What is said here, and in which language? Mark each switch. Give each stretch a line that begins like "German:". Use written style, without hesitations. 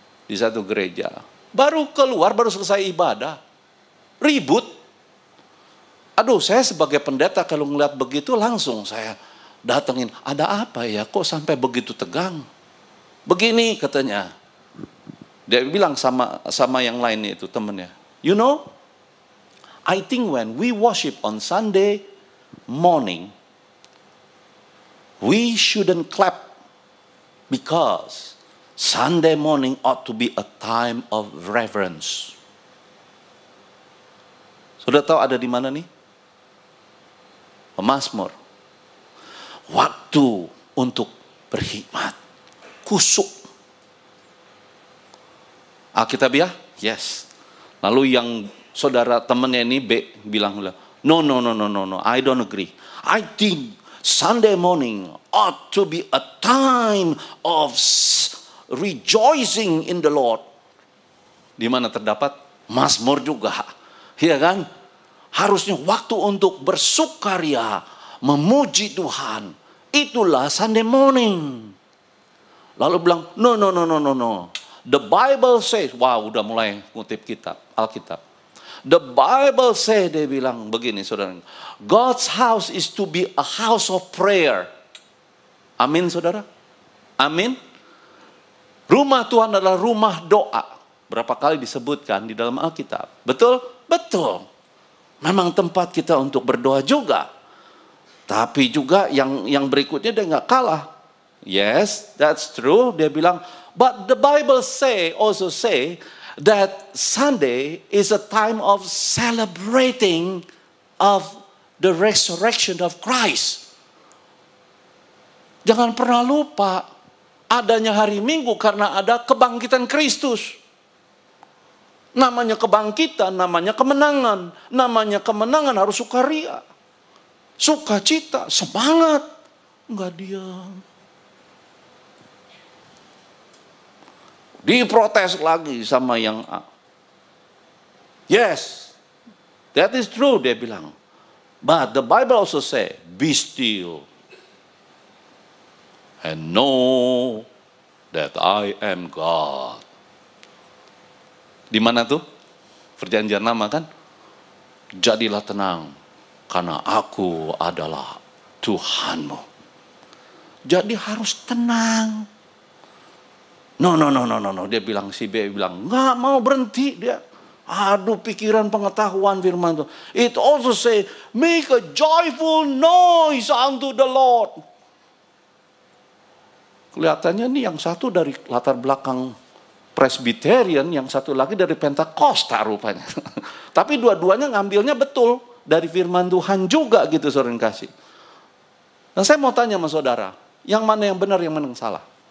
Indonesian: Di satu gereja. Baru keluar, baru selesai ibadah. Ribut. Aduh, saya sebagai pendeta kalau ngeliat begitu langsung saya datengin. Ada apa ya? Kok sampai begitu tegang? Begini katanya. Dia bilang sama yang lainnya itu temennya.
English: You know, I think when we worship on Sunday morning, we shouldn't clap because Sunday morning ought to be a time of reverence.
Indonesian: Sudah tahu ada di mana nih? Pemazmur. Waktu untuk berkhidmat. Kusuk. Alkitabiah? Yes. Lalu yang saudara temannya ini B bilang,
English: no, I don't agree. I think Sunday morning ought to be a time of rejoicing in the Lord.
Indonesian: Di mana terdapat Mazmur juga. Iya kan? Harusnya waktu untuk bersukaria, memuji Tuhan. Itulah Sunday morning. Lalu bilang, no.
English: The Bible says,
Indonesian: wow udah mulai ngutip kitab, Alkitab.
English: The Bible says,
Indonesian: dia bilang begini saudara.
English: God's house is to be a house of prayer.
Indonesian: Amin saudara? Amin. Rumah Tuhan adalah rumah doa. Berapa kali disebutkan di dalam Alkitab. Betul? Betul. Memang tempat kita untuk berdoa juga. Tapi juga yang berikutnya dia nggak kalah.
English: Yes, that's true.
Indonesian: Dia bilang,
English: but the Bible also say that Sunday is a time of celebrating of the resurrection of Christ.
Indonesian: Jangan pernah lupa adanya hari Minggu karena ada kebangkitan Kristus. Namanya kebangkitan, namanya kemenangan. Namanya kemenangan harus sukaria. Sukacita, semangat. Enggak diam. Diprotes lagi sama yang A.
English: Yes, that is true,
Indonesian: dia bilang.
English: But the Bible also say, be still and know that I am God.
Indonesian: Di mana tuh? Perjanjian Lama kan? Jadilah tenang, karena aku adalah Tuhanmu. Jadi harus tenang. No. Dia bilang, si B bilang, nggak mau berhenti dia. Aduh, pikiran pengetahuan firman Tuhan.
English: It also say, make a joyful noise unto the Lord.
Indonesian: Kelihatannya nih yang satu dari latar belakang Presbyterian, yang satu lagi dari Pentakosta rupanya. Tapi dua-duanya ngambilnya betul dari firman Tuhan juga gitu, saudara yang kasih. Nah, saya mau tanya sama saudara, yang mana yang benar, yang mana yang salah?